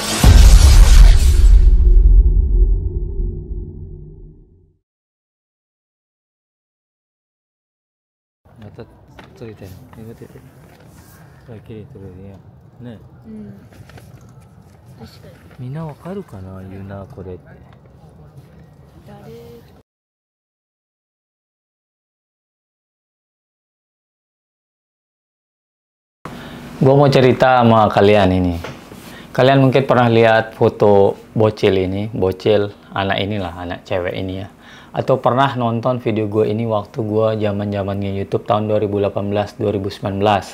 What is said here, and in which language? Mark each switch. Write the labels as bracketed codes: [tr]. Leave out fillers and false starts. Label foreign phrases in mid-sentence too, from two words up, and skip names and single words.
[ja] また撮りたいの。見てて。これ綺麗撮れるね。ね。確かに。みんなわかるかな、言うなこれって。誰？ [id] Gue mau cerita sama kalian ini. Kalian mungkin pernah lihat foto bocil ini, bocil anak inilah, anak cewek ini ya. Atau pernah nonton video gue ini waktu gue zaman-zamannya YouTube tahun 2018-2019.